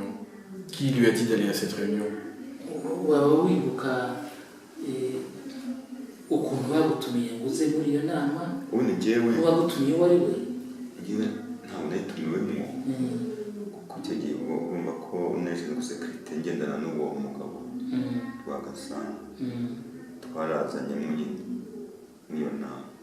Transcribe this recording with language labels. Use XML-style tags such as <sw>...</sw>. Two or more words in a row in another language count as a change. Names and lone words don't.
<fr>Qui lui a dit d'aller à cette réunion? Oui,</fr> <rw>ukuntu bagutumiye ngo uze muri iyo nama. Ubu ni jyewe wagutumiye wari we? Jyewe ntabwo natumiwemo kuko icyo gihe urumva ko unesheje sécurité ngendana n'uwo mugabo Rwagasana twarazanye muri iyo nama.</rw>